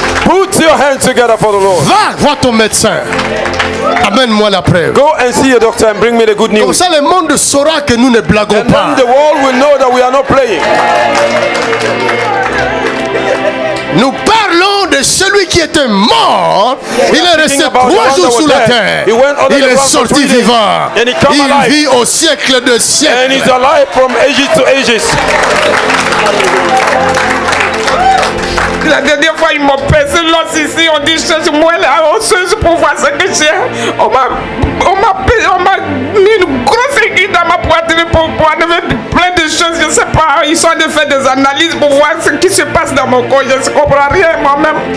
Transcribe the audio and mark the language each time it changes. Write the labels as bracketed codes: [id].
[en] Put your hands together for the Lord. [fr] Va voir ton médecin. Amène-moi la preuve. [en] Go and see your doctor and bring me the good news. [fr] Comme ça le monde saura que nous ne blaguons [en] And [fr] pas. [en] then the world will know that we are not playing. [fr] Nous parlons de celui qui était mort. Il est resté 3 jours sous la terre. Il est sorti vivant. Il vit au siècle de [en] And [fr] siècles. [en] he's alive from ages to ages. [fr] La dernière fois, ils m'ont pesé l'os ici. On dit, cherche-moi la osseuse pour voir ce que j'ai. On m'a mis une grosse aiguille dans ma poitrine pour enlever plein de choses. Je ne sais pas. Ils sont en train de faire des analyses pour voir ce qui se passe dans mon corps. Je ne comprends rien moi-même.